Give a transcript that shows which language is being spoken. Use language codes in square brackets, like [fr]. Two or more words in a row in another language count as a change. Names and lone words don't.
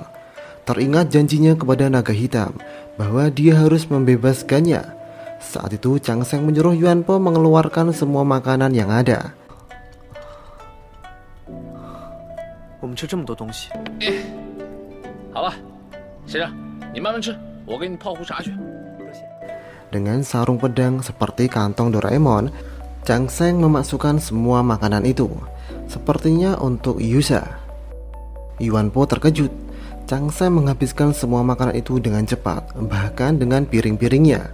[id] Teringat janjinya kepada naga hitam bahwa dia harus membebaskannya. Saat itu Chang Sheng menyuruh Yuan Po mengeluarkan semua makanan yang ada. [zh] 我们吃这么多东西，好了，先生，你慢慢吃，我给你泡壶茶去。 [id] Dengan sarung pedang seperti kantong Doraemon, Chang Sheng memasukkan semua makanan itu. Sepertinya untuk Yusa. Yuan Po terkejut. Chang Sheng menghabiskan semua makanan itu dengan cepat, bahkan dengan piring-piringnya.